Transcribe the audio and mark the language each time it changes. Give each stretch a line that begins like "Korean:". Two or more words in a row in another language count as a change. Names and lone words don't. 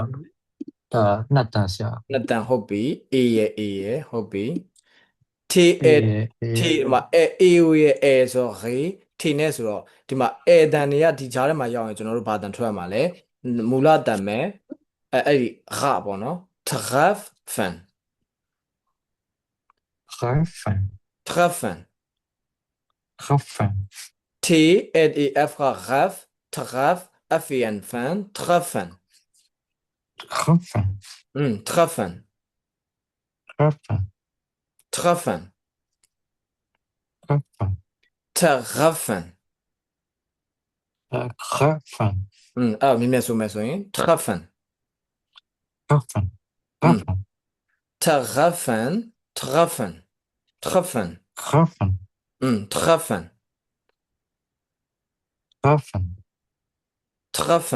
Burmese: နှစ်တန်ဆရာ နှစ်တန်ဟုတ်ပြီ A ရဲ့ဟုတ်ပြီ T A T မှာ A ရဲ့ A ဆိုတော့ re T နဲ့ဆိုတော့ဒီမှာ A တန်တွေကဒီကြားထဲမှာရောက်ရင်ကျွန်တော်တို့ဘာတန်ထွက်ရမှာလဲမူလတန်မဲ့အဲ့ဒီရပေါ့နော် treffen
German: Treffen. treffen Treffen. T A F ref treff F E N fan treffen Treffen. treffen Treffen. treffen Treffen. treffen Treffen.
Burmese: အဲ့မြင်မြင်ဆိုမယ်ဆိုရင် treffen
German: Treffen. Treffen. treffen treffen treffen Treffen. treffen Treffen. treffen